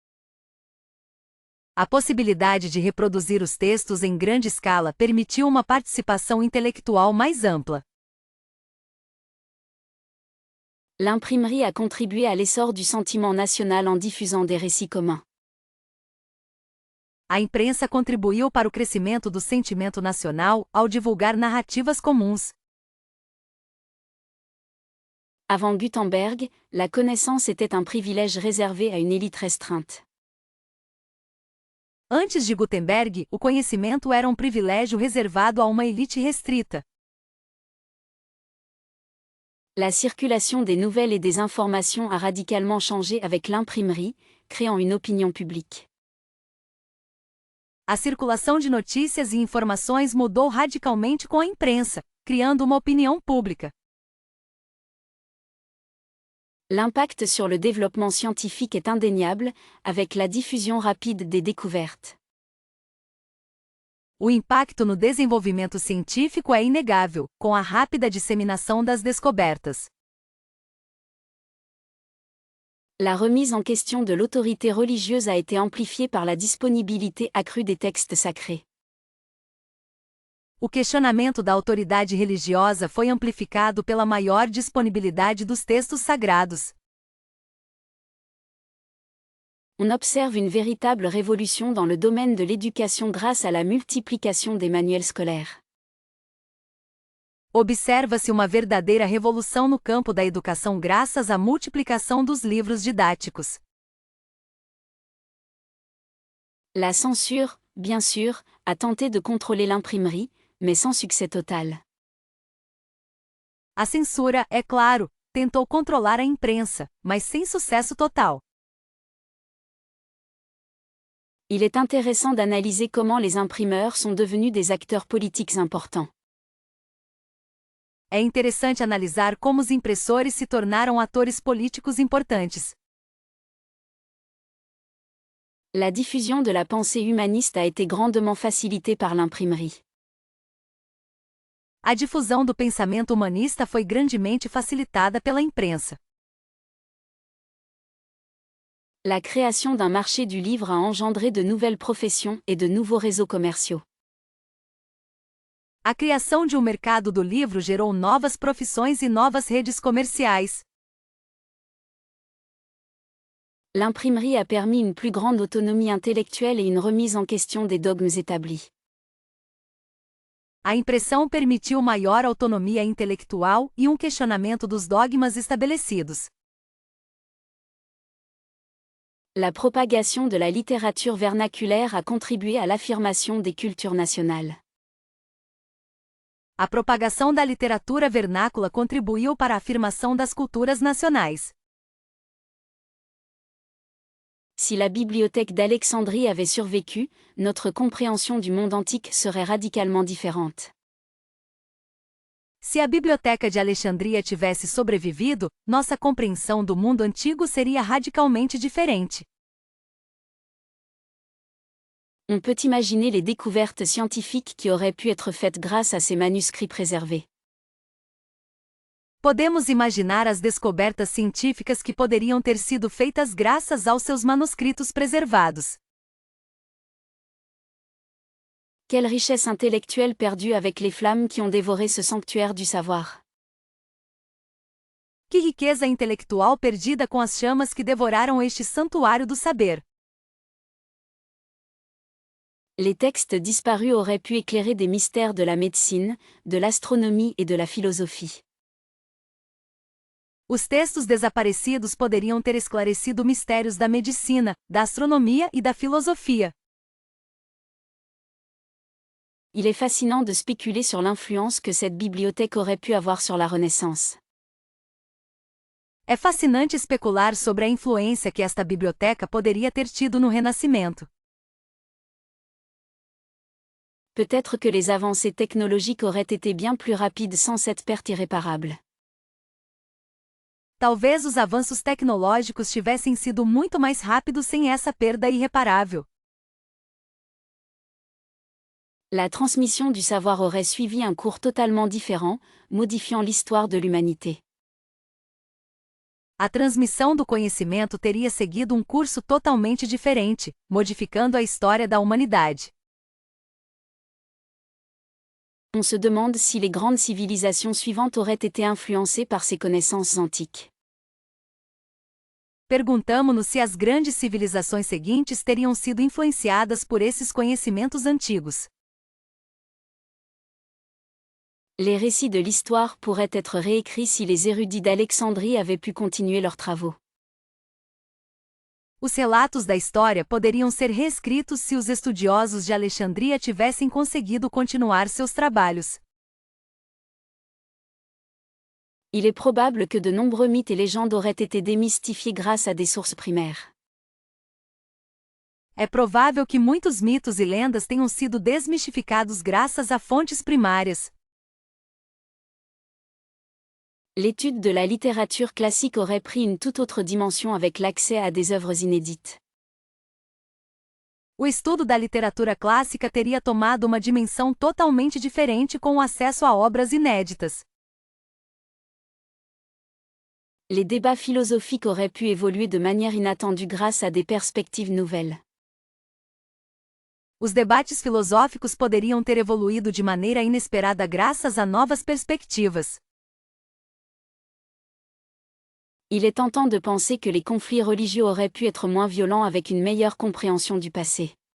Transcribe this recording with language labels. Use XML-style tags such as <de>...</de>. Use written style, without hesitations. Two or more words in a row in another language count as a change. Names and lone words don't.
<pt>A possibilidade de reproduzir os textos em grande escala permitiu uma participação intelectual mais ampla.</pt> <fr>L'imprimerie a contribué à l'essor du sentiment national en diffusant des récits communs.</fr> <pt>A imprensa contribuiu para o crescimento do sentimento nacional ao divulgar narrativas comuns.</pt> <fr>Avant Gutenberg, la connaissance était un privilège réservé à une élite restreinte.</fr> <pt>Antes de Gutenberg, o conhecimento era um privilégio reservado a uma elite restrita.</pt> <fr>La circulation des nouvelles et des informations a radicalement changé avec l'imprimerie, créant une opinion publique.</fr> <pt>A circulação de notícias e informações mudou radicalmente com a imprensa, criando uma opinião pública.</pt> <fr>L'impact sur le développement scientifique est indéniable, avec la diffusion rapide des découvertes.</fr> <pt>O impacto no desenvolvimento científico é inegável, com a rápida disseminação das descobertas.</pt> <fr>La remise en question de l'autorité religieuse a été amplifiée par la disponibilité accrue des textes sacrés.</fr> <pt>O questionamento da autoridade religiosa foi amplificado pela maior disponibilidade dos textos sagrados.</pt> <fr>On observe une véritable révolution dans le domaine de l'éducation grâce à la multiplication des manuels scolaires.</fr> <pt>Observa-se uma verdadeira revolução no campo da educação graças à multiplicação dos livros didáticos.</pt> <fr>La censure, bien sûr, a tenté de contrôler l'imprimerie, mais sans succès total.</fr> <pt>A censura, é claro, tentou controlar a imprensa, mas sem sucesso total.</pt> <fr>Il est intéressant d'analyser comment les imprimeurs sont devenus des acteurs politiques importants.</fr> <pt>É interessante analisar como os impressores se tornaram atores políticos importantes.</pt> <fr>La diffusion de la pensée humaniste a été grandement facilitée par l'imprimerie.</fr> <pt>A difusão do pensamento humanista foi grandemente facilitada pela imprensa.</pt> <fr>La création d'un marché du livre a engendré de nouvelles professions et de nouveaux réseaux commerciaux.</fr> <pt>A criação de um mercado do livro gerou novas profissões e novas redes comerciais.</pt> <fr>L'imprimerie a permis une plus grande autonomie intellectuelle et une remise en question des dogmes établis.</fr> <pt>A impressão permitiu maior autonomia intelectual e um questionamento dos dogmas estabelecidos.</pt> <fr>La propagation de la littérature vernaculaire a contribué à l'affirmation des cultures nationales.</fr> <pt>A propagação da literatura vernácula contribuiu para a afirmação das culturas nacionais.</pt> <fr>Si la bibliothèque d'Alexandrie avait survécu, notre compréhension du monde antique serait radicalement différente.</fr> <pt>Se a biblioteca de Alexandria tivesse sobrevivido, nossa compreensão do mundo antigo seria radicalmente diferente.</pt> <fr>On peut imaginer les découvertes scientifiques qui auraient pu être faites grâce à ces manuscrits préservés.</fr> <pt>Podemos imaginar as descobertas científicas que poderiam ter sido feitas graças aos seus manuscritos preservados.</pt> <fr>Quelle richesse intellectuelle perdue avec les flammes qui ont dévoré ce sanctuaire du savoir.</fr> <pt>Que riqueza intelectual perdida com as chamas que devoraram este santuário do saber.</pt> <fr>Les textes disparus auraient pu éclairer des mystères de la médecine, de l'astronomie et de la philosophie.</fr> <pt>Os textos desaparecidos poderiam ter esclarecido mistérios da medicina, da astronomia e da filosofia.</pt> <fr>Il est fascinant de spéculer sur l'influence que cette bibliothèque aurait pu avoir sur la Renaissance.</fr> <pt>É fascinante especular sobre a influência que esta biblioteca poderia ter tido no Renascimento.</pt> <fr>Peut-être que les avancées technologiques auraient été bien plus rapides sans cette perte irréparable.</fr> <pt>Talvez os avanços tecnológicos tivessem sido muito mais rápidos sem essa perda irreparável.</pt> <fr>La transmission du savoir aurait suivi un cours totalement différent, modifiant l'histoire de l'humanité.</fr> <pt>A transmissão do conhecimento teria seguido um curso totalmente diferente, modificando a história da humanidade.</pt> <fr>On se demande si les grandes civilisations suivantes auraient été influencées par ces connaissances antiques.</fr> <pt>Perguntamo-nos se as grandes civilizações seguintes teriam sido influenciadas por esses conhecimentos antigos.</pt> <fr>Les récits de l'histoire pourraient être réécrits si les érudits d'Alexandrie avaient pu continuer leurs travaux.</fr> <pt>Os relatos da história poderiam ser reescritos se os estudiosos de Alexandria tivessem conseguido continuar seus trabalhos.</pt> <fr>Il est probable que de nombreux mythes et légendes auraient été démystifiés grâce à des sources primaires.</fr> <pt>É provável que muitos mitos e lendas tenham sido desmistificados graças a fontes primárias.</pt> <fr>L'étude de la littérature classique aurait pris une toute autre dimension avec l'accès à des œuvres inédites.</fr> <pt>O estudo da literatura clássica teria tomado uma dimensão totalmente diferente com o acesso a obras inéditas.</pt> <fr>Les débats philosophiques auraient pu évoluer de manière inattendue grâce à des perspectives nouvelles.</fr> <pt>Os debates filosóficos poderiam ter evoluído de maneira inesperada graças a novas perspectivas.</pt> <fr>Il est tentant de penser que les conflits religieux auraient pu être moins violents avec une meilleure compréhension du passé.</fr>